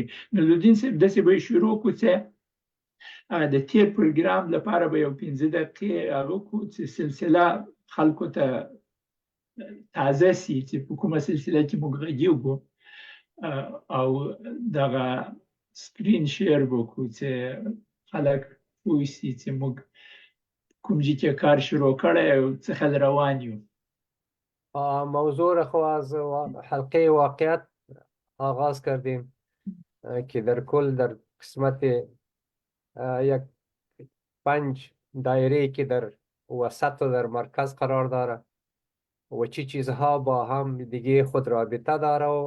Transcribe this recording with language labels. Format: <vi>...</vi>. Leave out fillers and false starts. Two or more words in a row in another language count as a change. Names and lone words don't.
<ps>نو لودین صاحب داسې به شروع کړو چې د تیر پروګرام لپاره به یو 15 دقیقې هغه کړو چې سلسله خلکو ته تازه سي چې په کومه سلسله کې موږ غږیږو او دغه</ps> <en>screen share</en> <ps>وکړو چې خلک پوه شي چې موږ کوم ځای کې کار شروع کړی او څه خل روان یو.</ps> <fa>موضوع را خو از حلقه واقعیت آغاز کردیم که در کل در قسمت یک 5 دایره که در وسط و در مرکز قرار داره و چی چیزها با هم دیگه خود رابطه داره</fa>